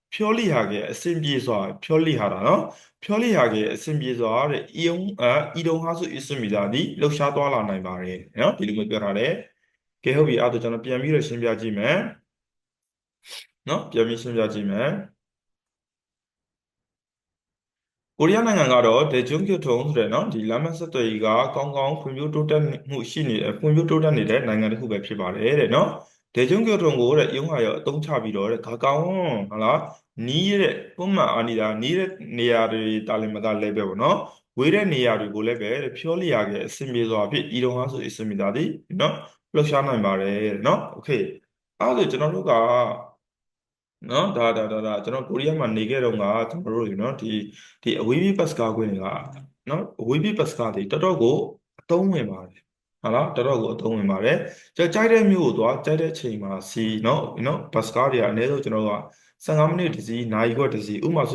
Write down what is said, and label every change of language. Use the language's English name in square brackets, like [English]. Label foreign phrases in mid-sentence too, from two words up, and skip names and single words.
[Burmese] ဖြောလိဟာခဲ့အဆင်ပြေစွာဖြောလိဟာတာနော်ဖြောလိဟာခဲ့အဆင်ပြေစွာဒီလှုပ်ရှားသွားလာနိုင်ပါတယ်နော်ဒီလိုမျိုးပြောထားတယ်ကဲဟုတ်ပြီအဲ့ဒါကျွန်တော်ပြန်ပြီးတော့ရှင်းပြကြည့်မယ်ကိုရီးယားနိုင်ငံကတော့ 대중교통 ဆိုတဲ့ဒီလမ်းမဆက်သွယ်ရေးကကောင်းကောင်းဖွံ့ဖြိုးတိုးတက်နေတဲ့နိုင်ငံတစ်ခုပဲဖြစ်ပါတယ်တဲ့ 대중교통ကို이용하여အသုံးချပြီးတော့가까운နီးတဲ့ [Korean] 뿐만 아니라 [Burmese] နီးတဲ့နေရာတွေတာလည်းမကလည်းပဲပေါ့နော်ဝေးတဲ့နေရာတွေကိုလည်းပဲဖြောလိဟာခဲ့အဆင်ပြေစွာဖြင့် [Korean] 이동할 수 있습니다 [Burmese] ဒီလှုပ်ရှားနိုင်ပါတယ်โอเคအဲ့ဒါဆိုကျွန်တော်တို့က အဝေးပြေးဘတ်စကားခွင့်တွေကကျွန်တော်တို့ဒီအဝေးပြေးဘတ်စကားတွေတော်တော်ကိုအသုံးဝင်ပါတယ်ကြိုက်တဲ့မြို့ကိုသွားကြိုက်တဲ့ချိန်မှာစီဘတ်စကားတွေကအနည်းဆုံးကျွန်တော်တို့က15မိနစ်တစ်စီးနာရီခွက်တစ်စီး